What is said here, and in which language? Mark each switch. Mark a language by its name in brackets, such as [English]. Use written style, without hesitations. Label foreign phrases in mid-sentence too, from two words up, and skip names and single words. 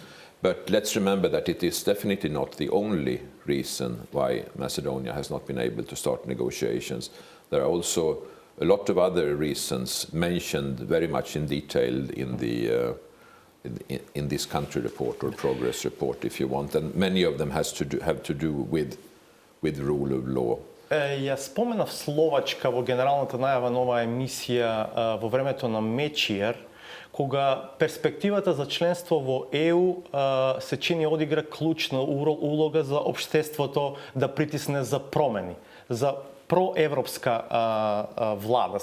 [English] But let's remember that it is definitely not the only reason why Macedonia has not been able to start negotiations. There are also a lot of other reasons mentioned very much in detail in this country report or progress report, if you want, and many of them have to do with rule of law. [Macedonian] Ја споменав Словачка во генералната најава на оваа емисија во времето на Мечиер, кога перспективата за членство во ЕУ се чини одигра клучна улога за општеството да притисне за промени, за проевропска влада.